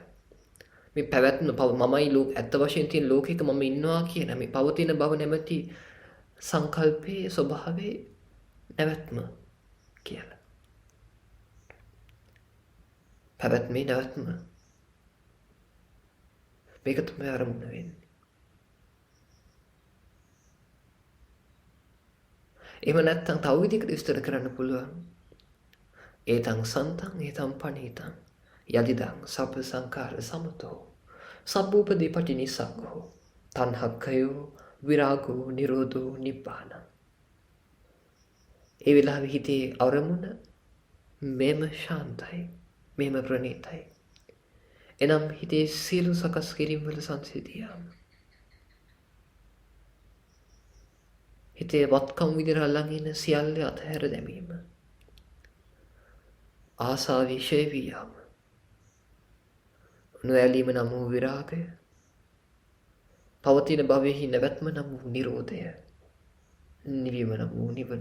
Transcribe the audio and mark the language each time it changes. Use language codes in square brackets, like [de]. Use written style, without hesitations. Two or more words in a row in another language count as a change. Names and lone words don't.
[si] මේ පැවැත්ම මමයි ඇත්ත වශයෙන් තියෙන ලෝකෙක මම ඉන්නවා කියන මේ පවතින භව නැමැති සංකල්පයේ ස්වභාවයේ නැවැත්ම කියලා. පැවැත්මේ නැවැත්ම. මේක තමයි අරමුණ වෙන්නේ. එහෙම නැත්නම් තව විදිහකට විස්තර කරන්න පුළුවන්. [pi] ඒතං සන්තං ඒතං පණීතං යදිදං සබ්බ සංඛාර සමතෝ සබ්බූපදී පටිනිස්සග්ගෝ තණ්හක්ඛයෝ විරාගෝ නිරෝධෝ නිබ්බාන. [si] ඒ වෙලාවේ හිතේ අරමුණ මෙම ශාන්තයි, මෙම ප්‍රණීතයි. එනම් හිතේ සියලු සකස් කිරීම් වල සංසිඳියාම හිතේ වත්කම් විදිහට අල්ලන් ඉන්න සියල්ල අතහැර දැමීම ආසාව ෂේ වියාම නොඇලීම නම් වූ විරාගය පවතින භවයෙහි නැවැත්ම නම් වූ නිරෝධය නිවීම නම් වූ නිවන.